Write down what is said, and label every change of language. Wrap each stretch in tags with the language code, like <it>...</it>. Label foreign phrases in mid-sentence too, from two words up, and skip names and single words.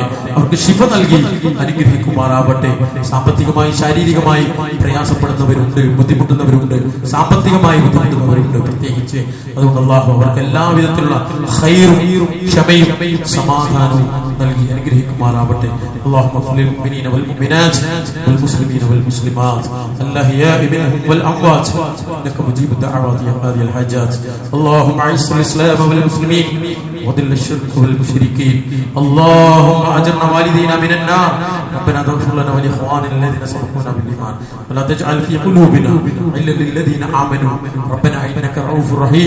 <ml>അവർക്ക് ശിഫ നൽകി അനുഗ്രഹിക്കുമാറാവട്ടെ. സാമ്പത്തികമായി ശാരീരികമായി പ്രയാസപ്പെടുന്നവരുണ്ട്, ബുദ്ധിമുട്ടുന്നവരുണ്ട്, സാമ്പത്തികമായി ബുദ്ധിമുട്ടുന്നവരുണ്ട് പ്രത്യേകിച്ച്. അതുകൊണ്ട് അല്ലാഹു അവർക്ക് എല്ലാവിധത്തിലുള്ള ഖൈറും ക്ഷമയും സമാധാനവും നൽകി അനുഗ്രഹിക്കുമാറാവട്ടെ.</ml> <ar>اللهم اغفر للمؤمنين والمؤمنات والمسلمين والمسلمات الأحياء منهم والأموات إنك مجيب الدعوات يا قاضي الحاجات. اللهم اعز الاسلام والمسلمين وذل الشرك والمشركين. اللهم اجرنا والدينا من النار. ربنا اغفر لنا ولاخواننا الذين سبقونا بالايمان ولا تجعل في قلوبنا غلا للذين امنوا ربنا انك رؤوف رحيم.</ar>